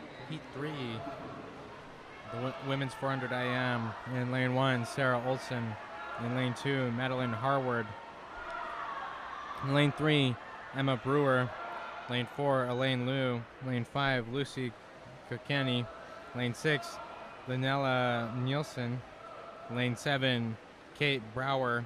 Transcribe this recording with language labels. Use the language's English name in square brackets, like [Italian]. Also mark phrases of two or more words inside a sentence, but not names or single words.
[English] Heat 3. The women's 400 IM. In lane 1, Sarah Olson. In lane 2, Madeline Harward. In lane 3, Emma Brewer. Lane 4, Elaine Liu. Lane 5, Lucy Kokeni. Lane 6, Lynella Nielsen. Lane 7, Kate Brower.